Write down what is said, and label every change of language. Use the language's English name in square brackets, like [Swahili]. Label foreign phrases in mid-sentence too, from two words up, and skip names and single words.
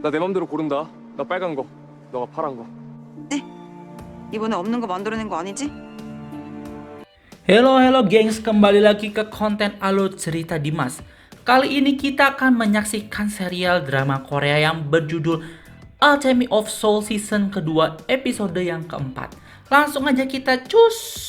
[Korean] 나 내 맘대로 고른다. 나 빨간 거, 너가 파란 거. 네? 이번에 없는 거 만들어낸 거 아니지? [Indonesian] Halo gengs, kembali lagi ke konten Alur Cerita Dimas. Kali ini kita akan menyaksikan serial drama Korea yang berjudul Alchemy of Soul season kedua episode yang keempat. Langsung aja kita cus.